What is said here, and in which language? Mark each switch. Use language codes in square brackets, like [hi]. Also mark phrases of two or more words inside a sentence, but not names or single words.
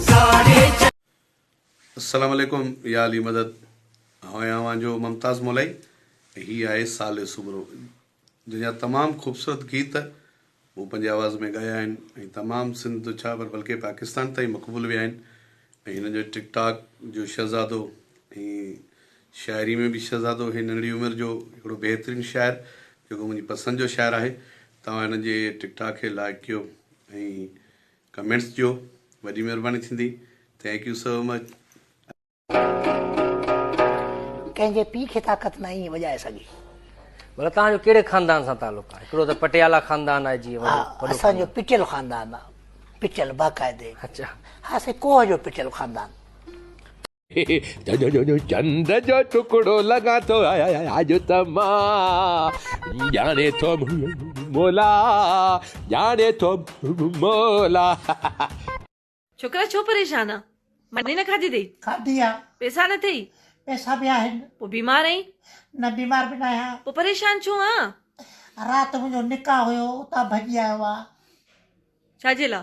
[sd] अस्सलाम वालेकुम या अली मदद आवां जो मुमताज़ मोलाई ही आहे साले सुबरो जंहिंजा तमामु ख़ूबसूरत गीत वो पंहिंजे आवाज़ में ॻाया आहिनि ऐं तमामु सिंध छा पर बल्कि पाकिस्तान ताईं मक़बूल विया आहिनि ऐं हिन जो टिकटॉक जो शहज़ादो ऐं शाइरी में बि शहज़ादो हे नंढी उमिरि जो हिकिड़ो बहितरीनु शाइर जेको मुंहिंजी पसंदि जो शाइर आहे। तव्हां हिन जे टिकटॉक खे लाइक कयो ऐं कमेंट्स ॾियो, वॾी महिरबानी थींदी। [en] thank you so much. [sd] कंहिंजे पीउ खे ताक़त न ईअं वॼाए सघी। भला तव्हांजो कहिड़े ख़ानदान सां तालुक आहे? हिकिड़ो त पटियाला ख़ानदान आहे जीअं असांजो पिटियल ख़ानदान आहे, पिटियल बाक़ाइदे। अच्छा हा से कोह जो पिटियल ख़ानदान। चंद्र जो टुकड़ो लगा तो आज तमा जाने तो मोला जाने तो मोला। छोकरा छो परेशान आहे? मने न खाधी अथई? खाधी आहे। पैसा न अथई? पैसा बि आहिनि। पोइ बीमार आहीं? न बीमार बि न आहियां। पोइ परेशान छो आहे? राति मुंहिंजो निकाह हुयो उतां भॼी आयो आहे। छाजे लाइ?